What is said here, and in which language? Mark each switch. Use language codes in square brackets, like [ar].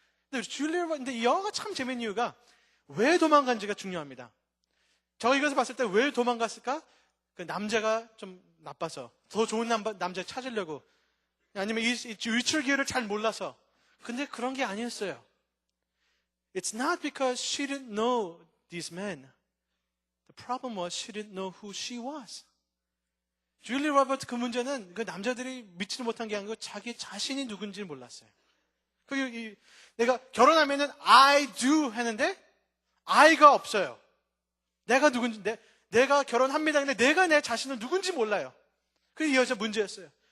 [ko] 근데 이 영화가 참 재밌는 이유가 왜 도망간지가 중요합니다. 저 이것을 봤을 때 왜 도망갔을까? 그 남자가 좀 나빠서 더 좋은 남자 찾으려고 아니면 이 리처드 기어를 잘 몰라서. 근데 그런 게 아니었어요. [en] It's not because she didn't know these men. The problem was she didn't know who she was. [ko] 줄리 로버트 그 문제는 그 남자들이 믿지를 못한 게 아니고 자기 자신이 누군지를 몰랐어요. 내가 결혼하면은 I do 했는데 I가 없어요. 내가 누군지 내가 결혼합니다. 근데 내가 내 자신을 누군지 몰라요. 그게 이 여자 문제였어요.